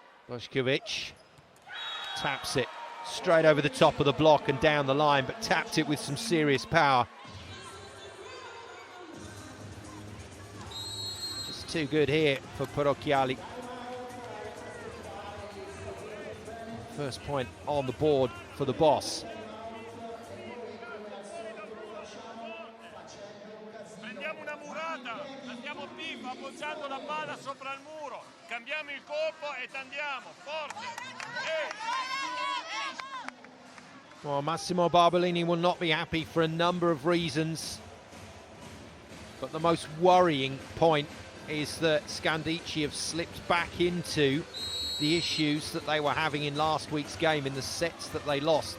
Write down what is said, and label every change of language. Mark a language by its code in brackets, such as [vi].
[en] Bošković taps it straight over the top of the block and down the line, but tapped it with some serious power. Just too good here for Prokiali. First point on the board for the boss. [it] Prendiamo una murata, andiamo vivo, appoggiando la palla sopra il muro, cambiamo il colpo e andiamo forte. [en] Well, Massimo Barbolini will not be happy for a number of reasons, but the most worrying point is that Scandicci have slipped back into the issues that they were having in last week's game in the sets that they lost.